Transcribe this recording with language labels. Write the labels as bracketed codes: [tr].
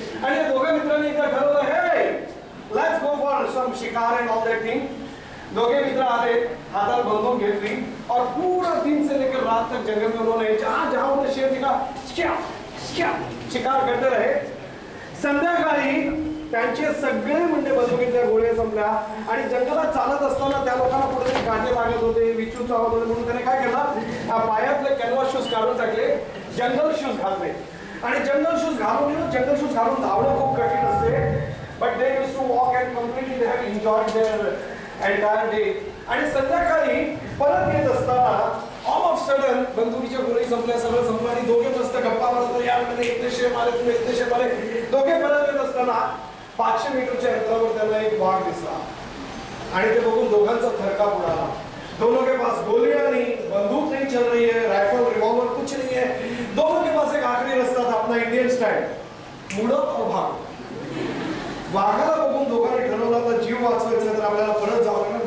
[mr] आणि या दोघा मित्रांनी एकदा ठरवलं, [en] Hey let's go for some शिकार and all that thing. [hi] दोगे मित्र आए, [mr] हाथात बंदूक घेतली [hi] और पूरा दिन से लेकर रात तक जंगल में उन्होंने जहां जहां उन्हें शेर दिखा शिकार करते रहे. [mr] संध्याकाळी त्यांचे सगळे म्हणजे बंदुकीतल्या गोळ्या संपल्या आणि जंगलात चालत असताना त्या लोकांना कुठेतरी काटे लागत होते, विचू चावत होते, म्हणून त्याने काय केलं, पायातले कॅनव्हास शूज काढून टाकले, जंगल शूज घातले. आणि जंगल शूज घालून धावणं खूप कठीण असते. [en] But they used to walk and completely they have enjoyed their entire day. [mr] आणि संध्याकाळी परत येत असताना [en] all of sudden [mr] बंदुकीच्या गोळी संपल्या, सगळं संपलं आणि दोघे मस्त गप्पा मारत होते, [hi] यार मैंने इतने शेर मारे, [mr] तुमने इतने शेर मारे. दोघे परत येत असताना 500 मीटरच्या अंतरावर त्यांना एक वाघ दिसला आणि ते बघून दोघांचा थरकाप उडाला. [hi] दोनों के पास गोलियां नहीं, बंदूक नहीं चल रही है, राइफल रिवॉल्वर कुछ नहीं है. दोनों के पास एक आखिरी रास्ता था, अपना इंडियन स्टाइल, मुड़ो और भागो. [mr] वाघाला बघून दोघांनी ठरवलं आता जीव वाचवायचा तर आपल्याला परत जावं लागणार.